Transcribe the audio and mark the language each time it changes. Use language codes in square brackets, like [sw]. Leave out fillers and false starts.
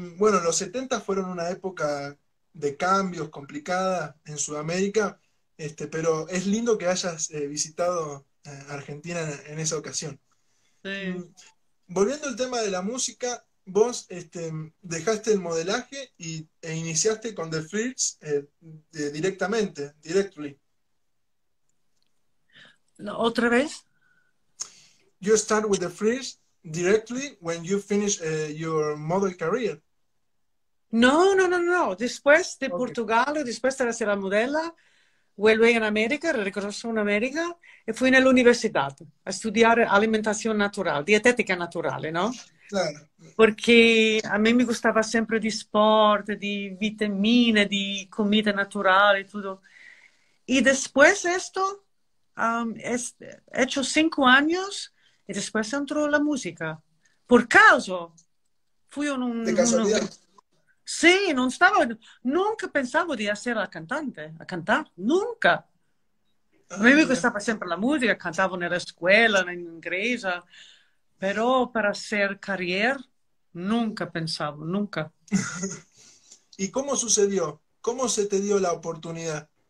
[es] bueno, los 70 fueron una época de cambios complicada en Sudamérica, pero es lindo que hayas visitado Argentina en esa ocasión. Mm, Sí. Volviendo al tema de la música, vos dejaste el modelaje e iniciaste con The Flirts directamente, [en] directly. [es] No, ¿otra vez? [en] You start with The Flirts directly when you finish your model career. [es] No, no, no, no. Después de Okay. Portugal, después de hacer la modela, vuelve en América, regreso en América y fui en la universidad a estudiar alimentación natural, dietética natural, ¿no? Claro. Porque a mí me gustaba siempre de sport, de vitamina, de comida natural y todo. Y después esto, he hecho 5 años y después entró la música. Por causa, fui De casualidad. [it] sí, non stavo, nunca pensavo di essere la cantante, a cantare, nunca. A Ah, me mi [es] mira. [it] gustava sempre la musica, cantavo nella scuola, in igreja, però per hacer carriera, nunca pensavo, nunca. [es] ¿Y cómo sucedió? ¿Cómo se te dio la oportunidad?